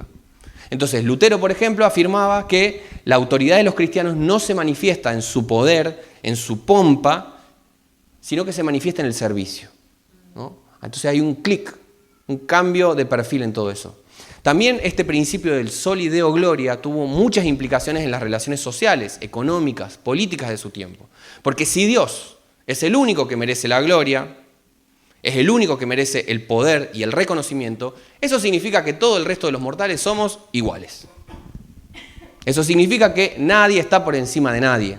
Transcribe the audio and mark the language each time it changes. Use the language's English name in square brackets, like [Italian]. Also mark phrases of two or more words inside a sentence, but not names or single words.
[Spanish] Entonces, Lutero, por ejemplo, afirmaba que la autoridad de los cristianos no se manifiesta en su poder, en su pompa, sino que se manifiesta en el servicio, ¿no? Entonces hay un clic, un cambio de perfil en todo eso. También este principio del [Latin] soli deo gloria [Spanish] tuvo muchas implicaciones en las relaciones sociales, económicas, políticas de su tiempo. Porque si Dios es el único que merece la gloria, es el único que merece el poder y el reconocimiento, eso significa que todo el resto de los mortales somos iguales. Eso significa que nadie está por encima de nadie.